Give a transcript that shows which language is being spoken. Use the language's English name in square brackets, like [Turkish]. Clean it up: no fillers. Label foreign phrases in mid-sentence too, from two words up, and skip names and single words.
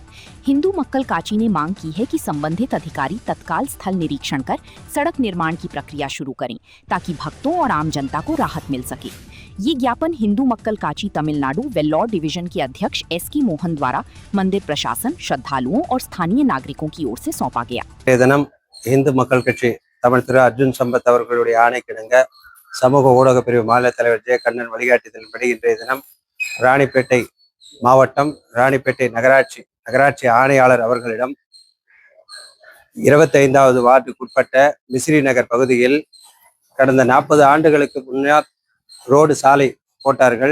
[Hindi] हिंदू मक्कल काची ने मांग की है कि संबंधित अधिकारी तत्काल स्थल निरीक्षण कर सड़क निर्माण की प्रक्रिया शुरू करें, ताकि भक्तों और आम जनता को राहत मिल सके। ये ज्ञापन हिंदू मक्कल काची तमिलनाडु वेल्लोर डिवीजन के अध्यक्ष एस.की. मोहन द्वारा मंदिर प्रशासन, श्रद्धालुओं और स्थानीय नागरिकों की ओर से सौंपा गया। [Tamil] தினம் இந்து மக்கள் கட்சி தமிழ் திரு அர்ஜுன் சம்பத் அவர்களுடைய ஆணைக்கிணங்க சமூக ஊடக பிரிவு மாநில தலைவர் ஜெயகண்ணன் வழிகாட்டுதலின்படி இன்றைய தினம் ராணிப்பேட்டை மாவட்டம் ராணிப்பேட்டை நகராட்சி ஆணையாளர் அவர்களிடம் 25வது வார்டுக்குட்பட்ட மிஸ்ரி நகர் பகுதியில் கடந்த 40 ஆண்டுகளுக்கு முன்னால் ரோடு சாலை போட்டார்கள்.